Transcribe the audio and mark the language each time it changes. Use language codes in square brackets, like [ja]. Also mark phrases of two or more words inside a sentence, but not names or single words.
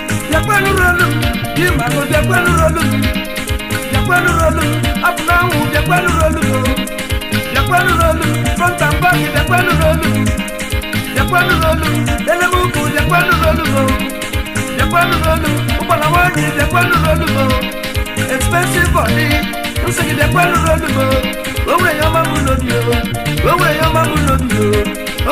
[ig] Bịakwanụ rolu m, dị mma bụ bịakwanụ rolu m. Bịakwanụ rolu m, apụ n'anwụ, bịakwanụ rolu m o. Bịakwanụ rolu m, [en] front and back, [ig] bịakwanụ rolu m. Bịakwanụ rolu m, ele m ukwu, bịakwanụ rolu m o. Bịakwanụ rolu m, ụgbọala nwaanyị, bịakwanụ rolu m o. [en] Expensive body, [ig] m sị gị bịakwanụ rolu m o. O nwere ihe ọma m n'obi o, o nwere ihe ọma m n'obi o.